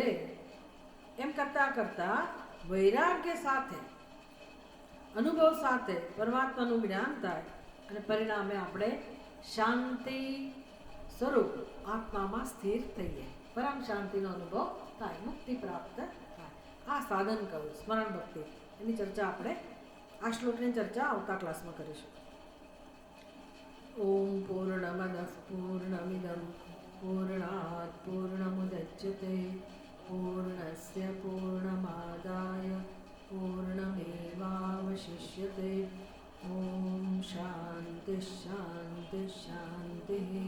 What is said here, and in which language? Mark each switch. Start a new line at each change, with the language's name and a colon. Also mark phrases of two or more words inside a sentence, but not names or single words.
Gujarati: એમ કરતાં કરતાં વૈરાગ્ય સાથે, અનુભવ સાથે પરમાત્માનું જ્ઞાન થાય અને પરિણામે આપણે શાંતિ સ્વરૂપ આત્મામાં સ્થિર થઈએ, પરમ શાંતિનો અનુભવ થાય, મુક્તિ પ્રાપ્ત થાય। આ સાધન કહ્યું સ્મરણ ભક્તિ। એની ચર્ચા આપણે, આ શ્લોકની ચર્ચા આવતા ક્લાસમાં કરીશું।
Sanskrit: ઓમ પૂર્ણમદઃ પૂર્ણમિદં पूर्णात् पूर्णमुदच्यते पूर्णस्य पूर्णमादाय पूर्णमेवावशिष्यते। ॐ शान्तिः शान्तिः शान्तिः।